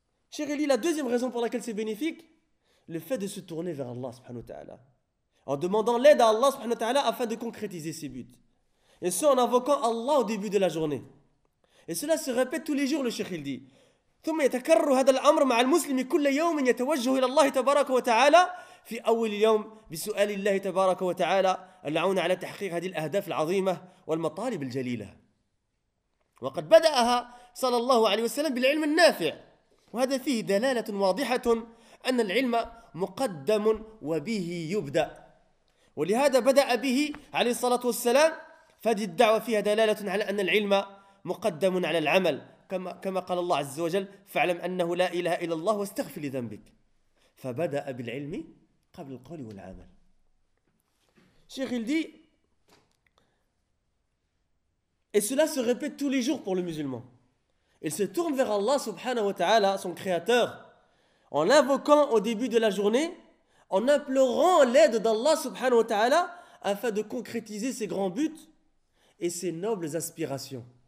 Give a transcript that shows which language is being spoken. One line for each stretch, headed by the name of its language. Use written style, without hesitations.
French: Chérie, la deuxième raison pour laquelle c'est bénéfique, le fait de se tourner vers Allah subhanahu wa ta'ala, en demandant l'aide à Allah subhanahu wa ta'ala afin de concrétiser ses buts. Et ce, en invoquant Allah au début de la journée. Et cela se répète tous les jours, le Cheikh il dit.
Arabic: ثم يتكرر هذا الأمر مع المسلم كل يوم يتوجه إلى الله تبارك وتعالى في أول يوم بسؤال الله تبارك وتعالى العون على تحقيق هذه الأهداف العظيمة والمطالب الجليلة. وقد بدأها صلى الله عليه وسلم بالعلم النافع، وهذا فيه دلالة واضحة أن العلم مقدم وبه يبدأ، ولهذا بدأ به عليه الصلاة والسلام. فهذه الدعوة فيها دلالة على أن العلم مقدم على العمل، كما قال الله عز وجل: فاعلم أنه لا إله إلا الله واستغفر لذنبك. فبدأ بالعلم قبل القول والعمل.
French: Cheikh, il dit, et cela se répète tous les jours pour le musulman. Il se tourne vers Allah subhanahu wa ta'ala, son créateur, en l'invoquant au début de la journée, en implorant l'aide d'Allah subhanahu wa ta'ala afin de concrétiser ses grands buts et ses nobles aspirations.